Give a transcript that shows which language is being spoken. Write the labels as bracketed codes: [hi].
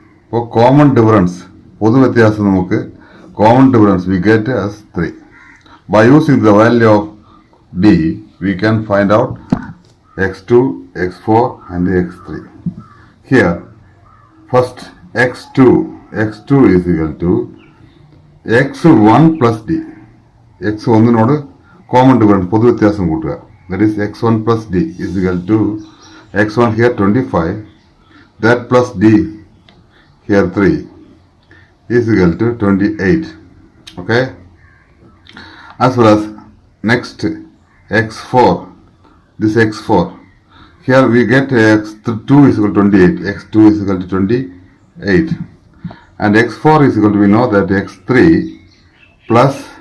[en] For common difference, [ml] പൊതു വ്യത്യാസം നമുക്ക് [en] common difference we get as 3. By using the value of D, we can find out x2, x4 and x3. Here, first x2 is equal to x1 plus D. [ml] x1 നോട് common difference പൊതു വ്യത്യാസം കൂട്ടുക. [en] That is x1 plus D is equal to x1 here 25, that plus D here 3 is equal to 28. Okay, as well as next x4, this x4, here we get x2 is equal to 28, x2 is equal to 28 and x4 is equal to, we know that x3 plus